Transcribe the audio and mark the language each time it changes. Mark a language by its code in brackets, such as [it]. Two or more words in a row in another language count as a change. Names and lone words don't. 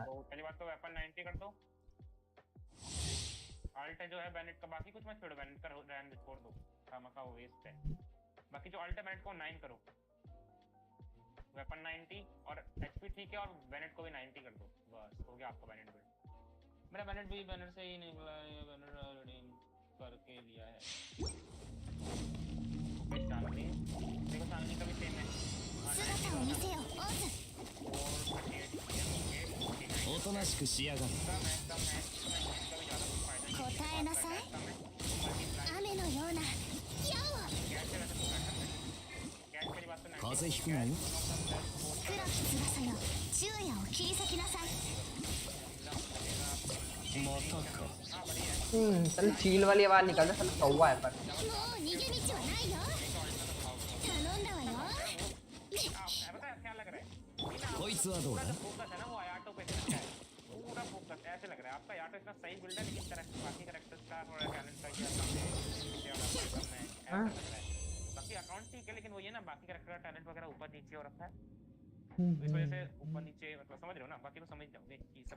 [hi] तो पहली बात तो वेपन 90 कर दो अल्ट जो है बैनेट का बाकी कुछ मत छोड़ो बैनेट का रहने दो छोड़ दो खामखा वो वेस्ट है बाकी जो अल्ट है बैनेट को 9 करो वेपन 90 और एचपी ठीक है और बैनेट को भी 90 कर दो बस हो गया आपका बैनेट बिल्ड मेरा बैनेट भी बैनर से ही नहीं मिला है बैनर ऑलरेडी करके लिया है ओके चांदनी देखो चांदनी का भी सेम है [ja] 姿を見せよオス [hi] और 38 [ja] おとなしくしやがる答えなさい雨のような矢を風邪ひくなよ黒き翼よ昼夜を切り裂きなさいまたか [hi] चल चील वाली आवाज निकाल दे साला कौवा है पर [ja] もう逃げ道はないよ頼んだわよ [hi] पता है क्या लग रहा है [ja] こいつはどうだ [hi] फोकस है ना वो आयाटो पे चलता है पूरा फोकस ऐसे लग रहा है आपका आयाटो इतना सही बिल्ड है लेकिन बाकी कैरेक्टर्स का थोड़ा टैलेंट का क्या कम है ऐसा लग रहा है बाकी अकाउंट ठीक है लेकिन वो ये ना बाकी कैरेक्टर का टैलेंट वगैरह ऊपर नीचे हो रखा है इस वजह से ऊपर नीचे मतलब समझ रहे हो ना बाकी तो समझ जाओगे कि सब